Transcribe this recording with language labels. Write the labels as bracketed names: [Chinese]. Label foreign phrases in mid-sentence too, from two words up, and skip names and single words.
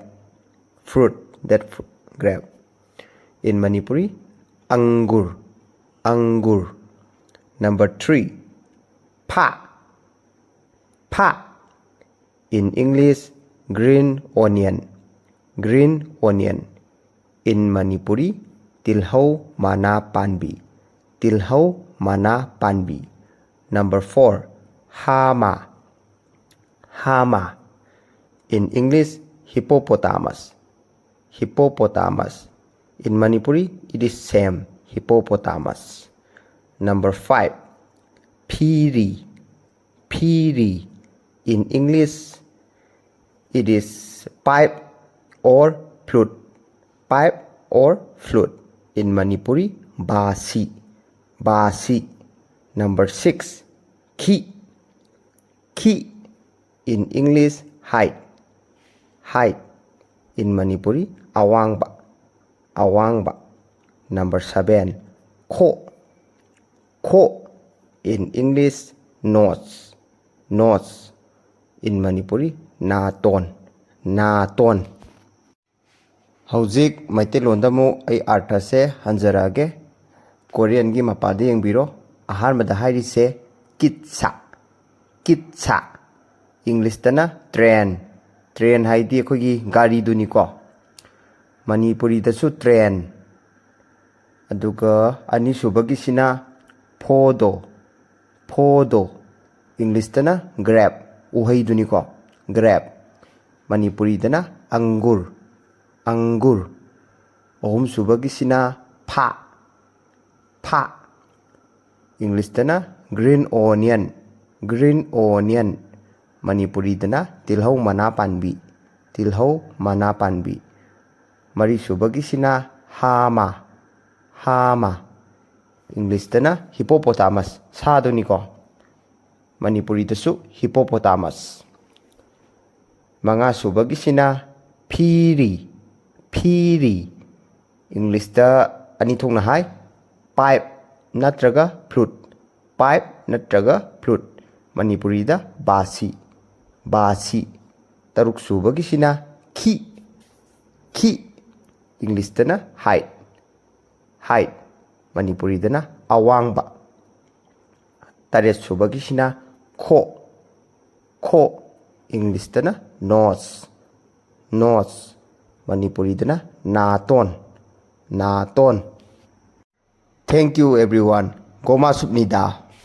[English] Fruit. That fruit. Grab. In Manipuri, angur. Angur. Number 3, pa. Pa. In English, green onion. Green onion. In Manipuri, [Manipuri] tilhau mana panbi. Tilhau mana panbi. [English] Number 4, hama. Hama. In English, hippopotamus. Hippopotamus. In Manipuri, it is same, hippopotamus. Number 5, piri. Piri. In English, it is pipe or flute. Pipe or flute. In Manipuri, basi. Basi. Number 6, ki. Ki. In English, height. Height. In Manipuri, awangba. Awangba. Number 7, ko. Ko. In English, nose. Nose. In Manipuri, naton. Naton. [Manipuri] Hauzik Maitelonda mo ay artha se hanjarage. Korean gi mapade yengbiro. Ahanbada hairi se kitsa. Kitsa. English tana train. Train haidi akogi gari duni ko. Manipuri dasu train. Aduga anisubagi sina podo. Podo. English tana grab. Uhai duni ko. Grab. Manipuri dana angur. Angur. Ohum subagi sina pa. Pa. English tana [English] green onion. Green onion. [Manipuri] Manipuri dana tilhau mana panbi. Tilhau mana panbi. Mari subagi sina hama. Hama. English tana hippopotamus. Sado niko. Manipuri dasu hippopotamus. Mga subagi sina piri. Piri. English ta anithong na hai. Pipe natraga flute. Pipe natraga flute. Manipuri da basi. Basi. Taruk subagi sina ki. Ki. English tana height. Height. Manipuri dana awangba. Taret subagi sina ko. Ko. English tana nose. Nose. Manipuri dana naton. Naton. [English] Thank you everyone. [Korean] 고맙습니다.